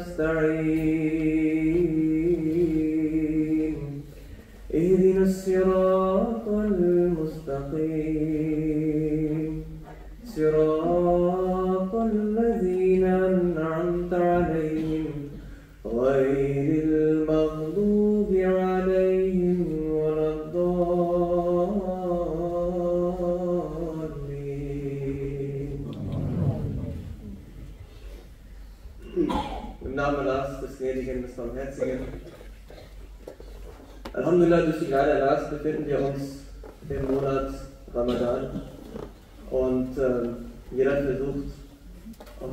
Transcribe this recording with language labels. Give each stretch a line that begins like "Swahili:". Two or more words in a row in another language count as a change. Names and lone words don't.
Arabic: نستعين اهدنا الصراط المستقيم صراط الذين أنعمت عليهم غير المغضوب عليهم ولا الضالين.
German: Im Namen Allahs, des Gnädigen, des Barmherzigen. Alhamdulillah, durch die Gnade Allahs befinden wir uns im Monat Ramadan und jeder versucht auf